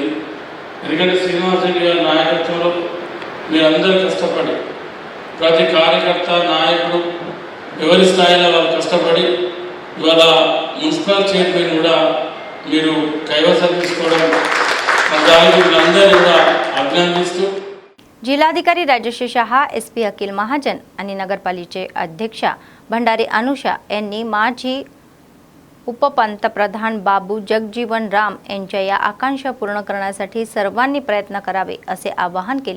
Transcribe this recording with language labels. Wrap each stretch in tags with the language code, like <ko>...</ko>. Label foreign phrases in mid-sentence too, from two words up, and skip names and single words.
<te>ఎందుకంటే శ్రీనివాస్ రెడ్డి గారి నాయకత్వంలో మీరందరూ కష్టపడి ప్రతి కార్యకర్త నాయకుడు ఎవరి స్థాయిలో వాళ్ళు కష్టపడి ఇవాళ మున్సిపల్ చైర్మన్ కూడా మీరు కైవసం తీసుకోవడం దానికి మీరందరూ కూడా अभिनंदिस्तू.</te> <mr>जिल्हाधिकारी राजश्री शहा, एसपी अखिल महाजन आणि नगरपालिकेचे अध्यक्ष भंडारी अनुषा यांनी माजी उपपंतप्रधान बाबू जगजीवन राम यांच्या या आकांक्षा पूर्ण करण्यासाठी सर्वांनी प्रयत्न करावे असे आवाहन केले.</mr>